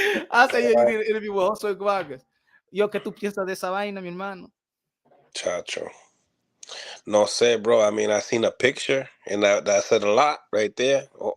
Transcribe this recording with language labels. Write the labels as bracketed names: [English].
[English] I said, you did an interview with Josue Vargas. [Spanish] Yo, ¿qué tú piensas de esa vaina, mi hermano? Chacho. No sé, bro. [English] I mean, I seen a picture and that said a lot right there.